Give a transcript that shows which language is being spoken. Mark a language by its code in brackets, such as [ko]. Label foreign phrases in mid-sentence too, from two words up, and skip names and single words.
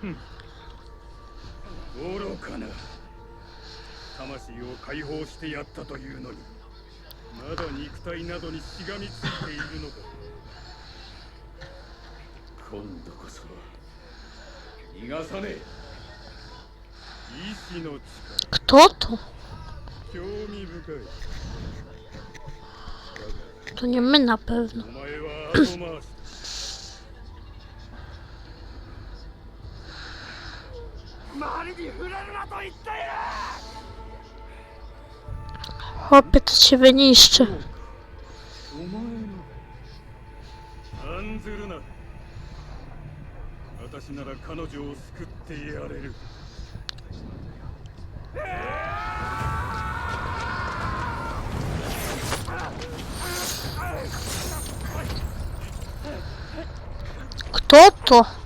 [ja] 愚かな魂を解放してやったというのにまだ肉体などにしがみついているのか今度こそ逃がさねえ意志の力 [pl] Kto to? [ja] 興味深い [pl] To nie my na pewno. [ja] お前は後回しだ [pl] Chłopie, to cię wyniszczy. [ja] お前の案ずるな私なら彼女を救ってやれる [pl] Co Kto to?